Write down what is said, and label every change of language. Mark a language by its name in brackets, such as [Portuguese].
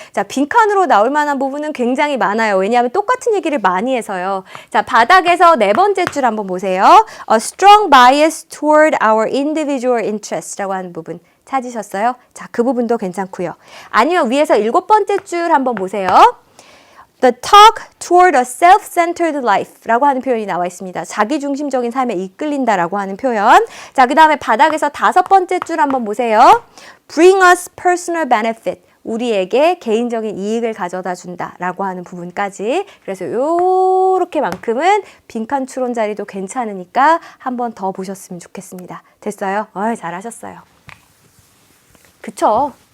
[Korean] 자, 빈칸으로 나올 만한 부분은 굉장히 많아요. 왜냐하면 똑같은 얘기를 많이 해서요. 자, 바닥에서 4번째 줄 한번 보세요. [English] A strong bias toward our individual interest [Korean] 라고 하는 부분 찾으셨어요? 자, 그 부분도 괜찮고요. 아니면 위에서 7번째 줄 한번 보세요. [English] The talk toward a self-centered life라고 [Korean] 하는 표현이 나와 있습니다. 자기중심적인 삶에 이끌린다라고 하는 표현. 자, 그 다음에 바닥에서 5번째 줄 한번 보세요. [English] Bring us personal benefit. [Korean] 우리에게 개인적인 이익을 가져다 준다라고 하는 부분까지. 그래서 요렇게만큼은 빈칸 추론 자리도 괜찮으니까 한 번 더 보셨으면 좋겠습니다. 됐어요? 잘하셨어요. 그쵸?